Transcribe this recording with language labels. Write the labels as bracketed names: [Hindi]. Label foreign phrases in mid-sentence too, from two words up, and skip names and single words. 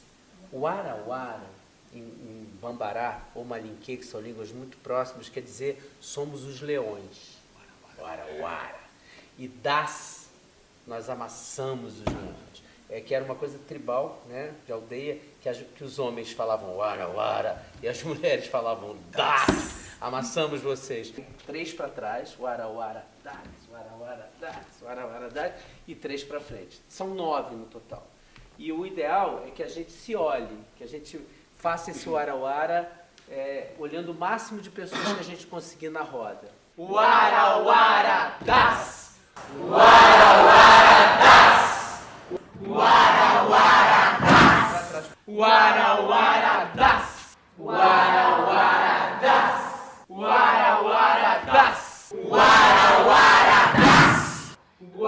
[Portuguese] Warawara, em Bambará ou Malinquê, que são línguas muito próximas, quer dizer somos os leões. Warawara. E das, nós amassamos os leões. Que era uma coisa tribal, né, de aldeia, que os homens falavam warawara e as mulheres falavam das. Amassamos vocês. 3 para trás, [Bambara] warawara das, warawara das, warawara das, [Portuguese] e 3 para frente. São 9 no total. E o ideal é que a gente se olhe, que a gente faça esse warawara olhando o máximo de pessoas que a gente conseguir na roda. [Bambara] Warawara das! Warawara das! Warawara das! Warawara das! Warawara das! Warawara das! Warawara das!